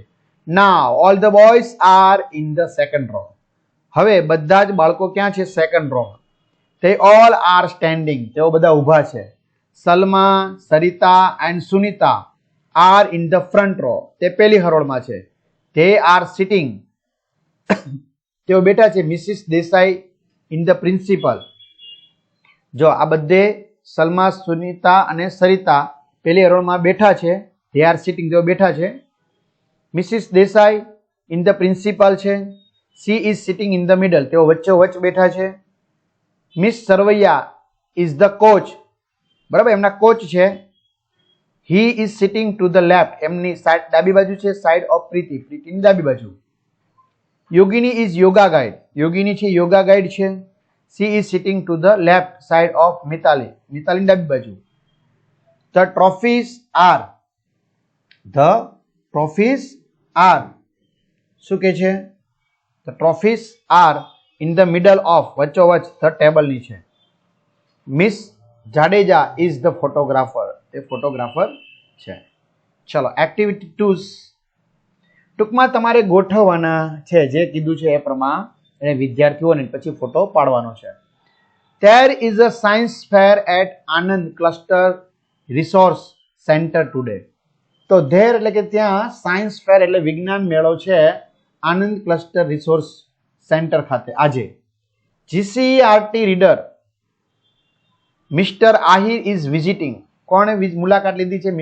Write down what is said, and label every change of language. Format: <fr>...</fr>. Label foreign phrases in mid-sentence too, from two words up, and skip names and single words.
<en>Now all the boys are in the second row.</en> <gu>હવે બધા જ બાળકો ક્યાં છે?</gu> <en>second row. They all are standing,</en> <gu>તેઓ બધા ઊભા છે.</gu> <en>Salma, Sarita and Sunita are in the front row,</en> <gu>તે પહેલી હરોળમાં છે.</gu> <en>they are sitting,</en> <gu>તેઓ બેઠા છે.</gu> <en>Mrs Desai in the principal,</en> <gu>જો આ બધે સલમા, સુનિતા અને સરિતા પહેલી હરોળમાં બેઠા છે.</gu> <en>they are sitting,</en> <gu>તેઓ બેઠા છે.</gu> <en>Mrs Desai in the principal</en> <gu>છે.</gu> <en>she is sitting in the middle,</en> <gu>તેઓ વચ્ચોવચ્ચ બેઠા છે.</gu> <en>મિસ સરવૈયા is the coach,</en> <gu>બરાબર, એમના કોચ છે.</gu> <en>he is sitting to the left,</en> <gu>એમની સાઈડ ડાબી બાજુ છે,</gu> <en>side of Preeti,</en> <gu>પ્રીતિની ડાબી બાજુ.</gu> <en>Yogini is yoga guide, યોગિની છે yoga guide છે. she is sitting to the left side of મિતાલી,</en> <gu>મિતાલીની ડાબી બાજુ.</gu> <en>the trophies are</en> <gu>શું કે છે?</gu> <en>the trophies are in the middle of, વચ્ચોવચ્ચ the table</en> <gu>ની છે.</gu> <en>મિસ જાડેજા is the photographer,</en> <gu>તે ફોટોગ્રાફર છે. ચલો એક્ટિવિટી 2. ટૂંકમાં તમારે ગોઠવવાના છે, જે કીધું છે એ પ્રમાણે વિદ્યાર્થીઓને પછી ફોટો પાડવાનો છે.</gu> <en>There is a science fair at આનંદ ક્લસ્ટર રિસોર્સ સેન્ટર ટુડે.</en> <gu>તો ધેર એટલે કે ત્યાં</gu> <en>science fair</en> <gu>એટલે વિજ્ઞાન મેળો છે આનંદ ક્લસ્ટર રિસોર્સ સેન્ટર ખાતે આજે.</gu> <en>GCERT reader Mister Ahir is visiting,</en> <gu>કોણે મુલાકાત લીધી છે?</gu>